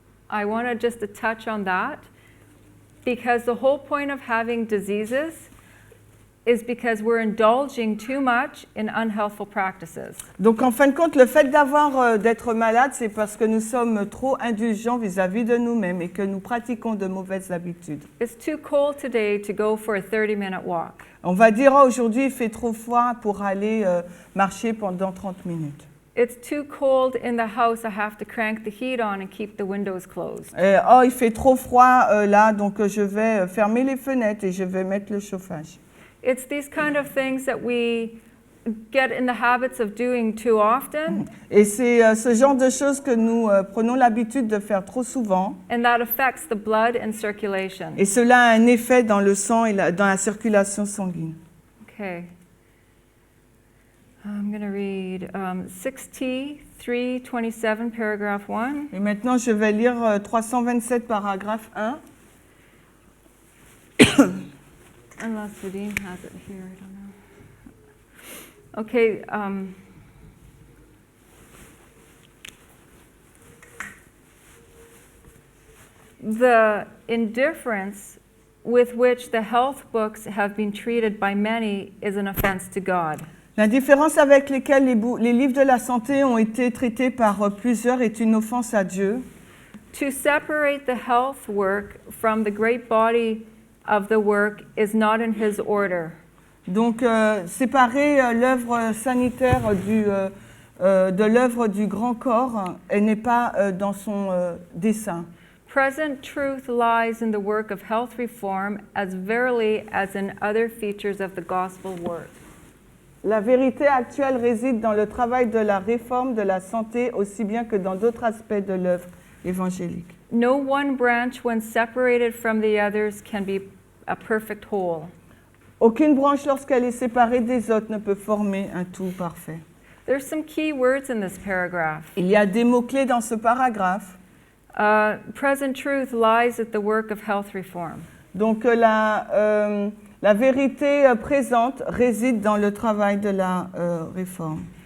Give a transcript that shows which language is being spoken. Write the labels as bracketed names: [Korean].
[English] I want to just touch on that because the whole point of having diseases is because we're indulging too much in unhealthful practices. [French] Donc en fin de compte, le fait d'être malade, c'est parce que nous sommes trop indulgents vis-à-vis de nous-mêmes et que nous pratiquons de mauvaises habitudes. [English] It's too cold today to go for a 30-minute walk. [French] On va dire aujourd'hui il fait trop froid pour aller marcher pendant 30 minutes. [English] It's too cold in the house, I have to crank the heat on and keep the windows closed. [French] Il fait trop froid là, donc je vais fermer les fenêtres et je vais mettre le chauffage. [English] It's these kind of things that we get in the habits of doing too often. [French] Et c'est ce genre de choses que nous prenons l'habitude de faire trop souvent. [English] And that affects the blood and circulation. [French] Et cela a un effet dans le sang et dans la circulation sanguine. [English] Okay. I'm going to read 6T 327, paragraph 1. [French] Et maintenant, je vais lire 327, paragraphe 1. [English] Unless Vadim has it here, I don't know. Okay. The indifference with which the health books have been treated by many is an offense to God. [French] L'indifférence avec laquelle les livres de la santé ont été traités par plusieurs est une offense à Dieu. [English] To separate the health work from the great body of the work is not in his order. [French] Donc, séparer l'œuvre sanitaire de l'œuvre du grand corps, elle n'est pas dans son dessein. [English] Present truth lies in the work of health reform as verily as in other features of the gospel work. [French] La vérité actuelle réside dans le travail de la réforme de la santé aussi bien que dans d'autres aspects de l'œuvre évangélique. [English] No one branch, when separated from the others, can be a perfect whole. [French] Aucune branche, lorsqu'elle est séparée des autres, ne peut former un tout parfait. [English] There's some key words in this paragraph. [French] Il y a des mots-clés dans ce paragraphe. [English] Present truth lies at the work of health reform. [French] Donc la vérité présente réside dans le travail de la réforme.